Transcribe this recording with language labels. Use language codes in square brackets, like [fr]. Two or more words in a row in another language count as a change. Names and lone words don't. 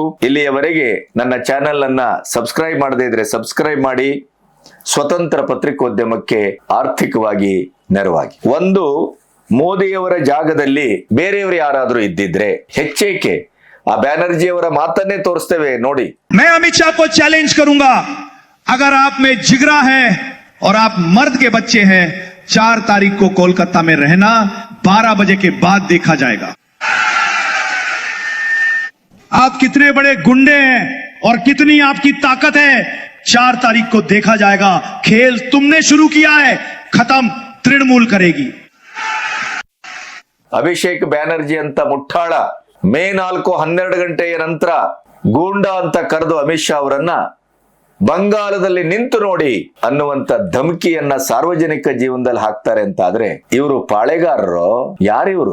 [kn] ಇಲ್ಲಿಯವರೆಗೆ ನನ್ನ ಚಾನೆಲ್ ಅನ್ನ ಸಬ್ಸ್ಕ್ರೈಬ್ ಮಾಡದೇ ಇದ್ರೆ ಸಬ್ಸ್ಕ್ರೈಬ್ ಮಾಡಿ, ಸ್ವತಂತ್ರ ಪತ್ರಿಕೋದ್ಯಮಕ್ಕೆ ಆರ್ಥಿಕವಾಗಿ ನೆರವಾಗಿ. ಒಂದು, ಮೋದಿಯವರ ಜಾಗದಲ್ಲಿ ಬೇರೆಯವರು ಯಾರಾದ್ರೂ ಇದ್ದಿದ್ರೆ ಹೆಚ್ಚೇಕೆ ಆ ಬ್ಯಾನರ್ಜಿಯವರ ಮಾತನ್ನೇ ತೋರಿಸ್ತೇವೆ ನೋಡಿ. [hi] मैं अमित शाह को चैलेंज करूंगा, अगर आप में जिगरा है और आप मर्द के बच्चे हैं, 4 तारीख को कोलकाता में रहना, 12 बजे के बाद देखा जाएगा आप कितने बड़े गुंडे हैं और कितनी आपकी ताकत है. 4 तारीख को देखा जाएगा. खेल तुमने शुरू किया है, खत्म तृणमूल करेगी. [kn] ಅಭಿಷೇಕ್ ಬ್ಯಾನರ್ಜಿ ಅಂತ ಮುಟ್ಟಾಳ ಮೇ 4, 12 ಗಂಟೆಯ ನಂತರ ಗೂಂಡಾ ಅಂತ ಕರೆದು ಅಮಿತ್ ಶಾ ಅವರನ್ನ ಬಂಗಾಲದಲ್ಲಿ ನಿಂತು ನೋಡಿ ಅನ್ನುವಂತ ಧಮಕಿಯನ್ನ ಸಾರ್ವಜನಿಕ ಜೀವನದಲ್ಲಿ ಹಾಕ್ತಾರೆ ಅಂತ ಆದ್ರೆ ಇವರು ಪಾಳೆಗಾರರು ಯಾರಿವರು?